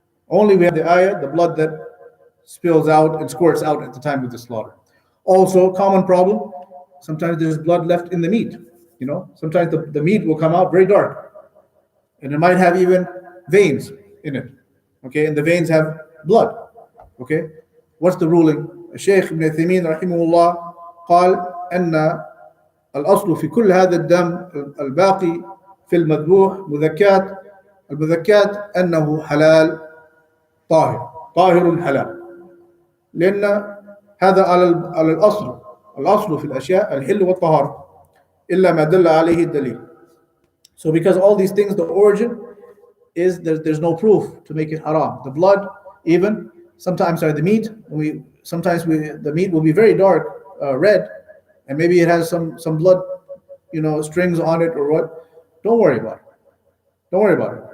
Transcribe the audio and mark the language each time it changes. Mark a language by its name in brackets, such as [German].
[English] Only we have the ayah, the blood that spills out and squirts out at the time of the slaughter. Also, common problem, sometimes there's blood left in the meat. Sometimes the meat will come out very dark, and it might have even veins in it. Okay, and the veins have blood. Okay, what's the ruling? [Arabic] Shaykh Ibn Uthaymeen rahimahullah قال أن الأصل في كل هذا الدم الباقي في المذبوح مذكات المذكات أنه حلال طاهر حلال، لأن هذا على الأصل في الأشياء الحل والطهارة إلا ما دل عليه الدليل. [English] So because all these things, the origin is there's no proof to make it haram. The blood, even sometimes, the meat. The meat will be very dark, red, and maybe it has some blood, strings on it or what. Don't worry about it. Don't worry about it.